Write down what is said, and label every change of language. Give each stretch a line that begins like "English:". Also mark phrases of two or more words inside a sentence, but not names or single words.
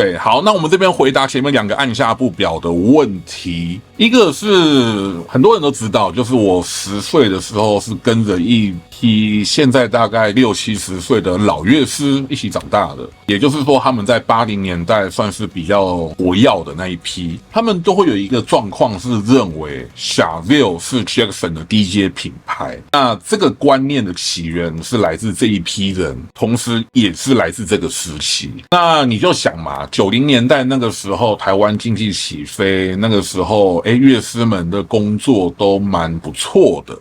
Chinese: 對，好，那我們這邊回答前面兩個按下不表的問題。一個是很多人都知道，就是我10歲的時候是跟着一批現在大概60、70歲的老樂師一起長大的，也就是說他們在80年代算是比較活躍的那一批，他們都會有一個狀況是認為 Charvel 是 Jackson 的低階品牌。那這個觀念的起源是來自這一批人，同時也是來自這個時期。那你就想嘛，90年代那個時候台灣經濟起飛，那個時候樂師們的工作都蠻不錯的。